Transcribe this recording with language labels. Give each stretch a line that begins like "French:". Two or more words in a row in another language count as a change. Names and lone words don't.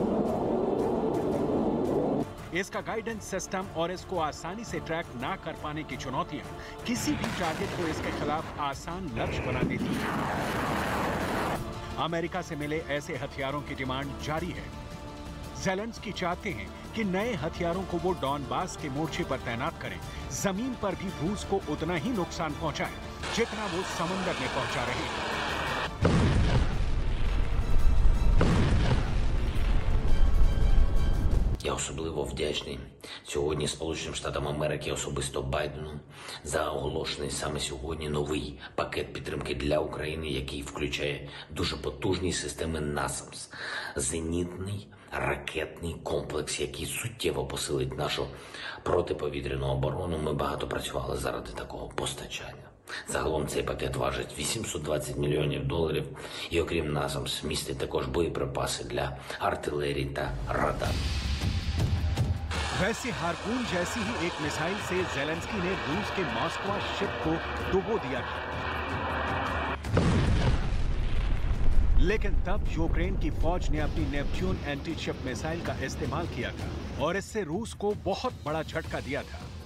Hindi: इसका
English: guidance system
Hindi: और इसको आसानी से ट्रैक ना कर पाने की चुनौतियां किसी भी टारगेट को इसके खिलाफ आसान लक्ष्य बना देती है। अमेरिका से मिले ऐसे हथियारों की डिमांड जारी है। ज़ेलेंस्की चाहते हैं कि नए हथियारों को वो डॉनबास के मोर्चे पर तैनात करें, जमीन पर भी रूस को उतना ही नुकसान पहुंचाएं जितना वो समुद्र में पहुंचा रहे हैं।
Ukrainian: Я особливо вдячний сьогодні Сполученим Штатам Америки, особисто Байдену, за оголошений саме сьогодні новий пакет підтримки для України, який включає дуже потужні системи NASAMS, зенітний ракетний комплекс, який суттєво посилить нашу протиповітряну оборону. Ми багато працювали заради такого постачання. Загалом цей пакет важить $820 мільйонів, і окрім NASAMS містить також боєприпаси для артилерії та радарів.
Hindi: वैसे हार्पून जैसी ही एक मिसाइल से ज़ेलेंस्की ने रूस के मॉस्को शिप को डुबो दिया था। लेकिन तब यूक्रेन की फौज ने अपनी नेपच्यून
English: anti ship missile
Hindi: का इस्तेमाल किया था और इससे रूस को बहुत बड़ा झटका दिया था।